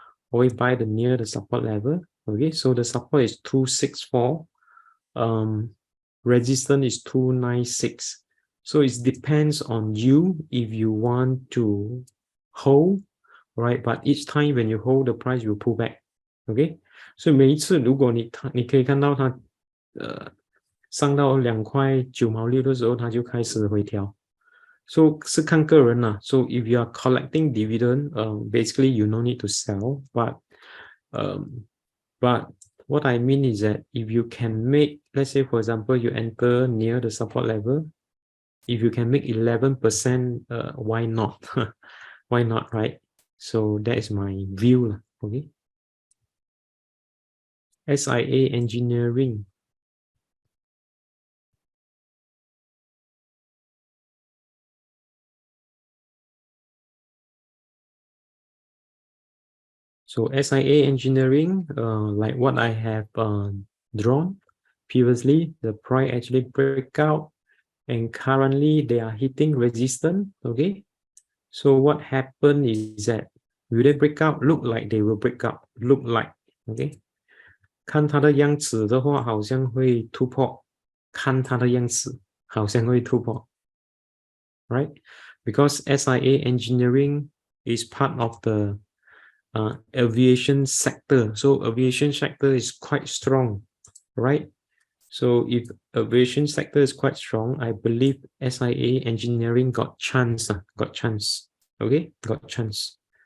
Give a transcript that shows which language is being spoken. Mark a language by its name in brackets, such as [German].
[English] Always buy near the support level. Okay, so the support is 264. Resistance is 296. So it depends on you if you want to hold, right? But each time when you hold, the price will pull back. [Chinese] Okay, 所以每一次如果你可以看到它上到2.9的时候，它就开始回调。 So 是看个人啦。 [English] So if you are collecting dividend, basically you no need to sell. But what I mean is that if you can make, let's say for example, you enter near the support level, if you can make 11%, why not? Why not, right? So that is my view, okay? SIA Engineering. So SIA Engineering, like what I have drawn previously, the price actually break out, and currently they are hitting resistance. Okay, so what happened is that will they break out? Look like they will break out. Look like, okay. [Chinese] 看它的样子的话，好像会突破。看它的样子，好像会突破。 [English] Right? Because SIA Engineering is part of the aviation sector. So aviation sector is quite strong, right? So if aviation sector is quite strong, I believe SIA Engineering got chance, okay, got chance.